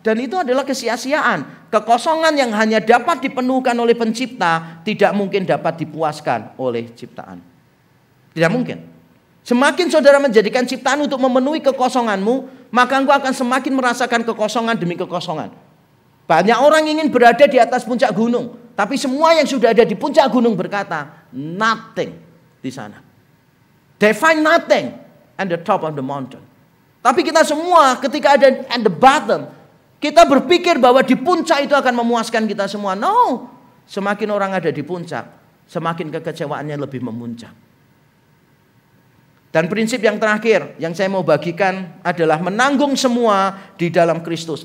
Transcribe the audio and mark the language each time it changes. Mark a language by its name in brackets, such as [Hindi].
[Indonesian] Dan itu adalah kesia-siaan. Kekosongan yang hanya dapat dipenuhkan oleh pencipta tidak mungkin dapat dipuaskan oleh ciptaan. Tidak mungkin. Semakin saudara menjadikan ciptaan untuk memenuhi kekosonganmu, maka engkau akan semakin merasakan kekosongan demi kekosongan. Banyak orang ingin berada di atas puncak gunung, tapi semua yang sudah ada di puncak gunung berkata, nothing di sana. [English] They find nothing at the top of the mountain. [Indonesian] Tapi kita semua ketika ada [English] at the bottom, [Indonesian] kita berpikir bahwa di puncak itu akan memuaskan kita semua. No, semakin orang ada di puncak, semakin kekecewaannya lebih memuncak. Dan prinsip yang terakhir yang saya mau bagikan adalah menanggung semua di dalam Kristus.